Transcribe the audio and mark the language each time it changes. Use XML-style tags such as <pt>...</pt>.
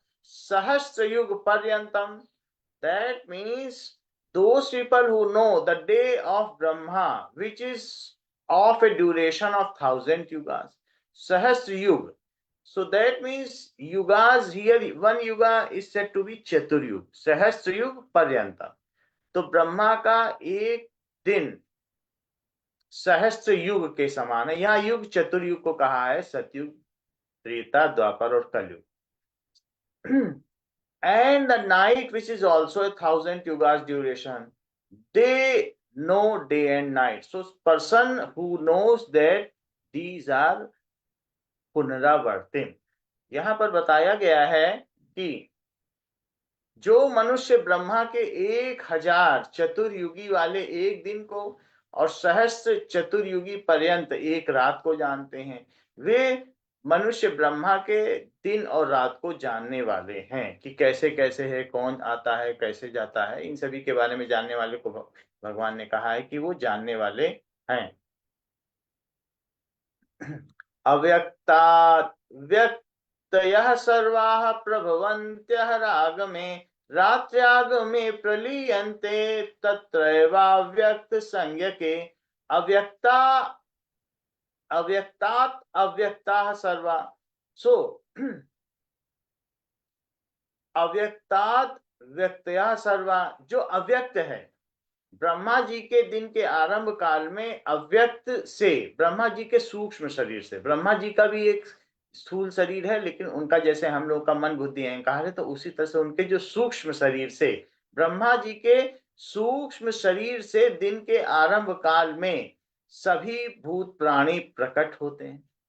<sa>सहस्रयुग पर्यंतम,</sa> <en>that means those people who know the day of Brahma, which is of a duration of 1,000 yugas. Sahasra Yuga. So that means yugas here, one yuga is said to be Chaturyug, Sahasra Yuga Paryanta.</en> <hi>तो ब्रह्मा का एक दिन सहस्त्र युग के समान है। यहाँ युग चतुर्युग को कहा है, सतयुग, त्रेता, द्वापर और कलयुग।</hi> <en>And the night, which is also 1,000 yugas duration, they know day and night. So person who knows that these are पुनरावर्तिम।</en> <hi>यहाँ पर बताया गया है कि जो मनुष्य ब्रह्मा के 1,000 चतुर्युगी वाले एक दिन को और सहस्त्र चतुर्युगी पर्यंत एक रात को जानते हैं, वे मनुष्य ब्रह्मा के दिन और रात को जानने वाले हैं कि कैसे कैसे है, कौन आता है, कैसे जाता है, इन सभी के बारे में जानने वाले को भगवान ने कहा है कि वो जानने वाले हैं।</hi> <sa>अव्यक्ता व्यक्तयः सर्वाः प्रभवन्त्यः रागमे, रात्र्यागमे प्रलीयन्ते तत्रैवाव्यक्त संज्ञके। अव्यक्ता अव्यक्तात् अव्यक्ताः सर्वा। सो अव्यक्तात् व्यक्तयः सर्वा,</sa> <hi>जो अव्यक्त है, ब्रह्मा जी के दिन के आरंभ काल में अव्यक्त से, ब्रह्मा जी के सूक्ष्म शरीर से, ब्रह्मा जी का भी एक स्थूल शरीर है, लेकिन उनका जैसे हम लोग का मन बुद्धि अहंकार है, तो उसी तरह से उनके जो सूक्ष्म शरीर से, ब्रह्मा जी के सूक्ष्म शरीर से दिन के आरंभ काल में सभी भूत प्राणी प्रकट होते हैं।</hi>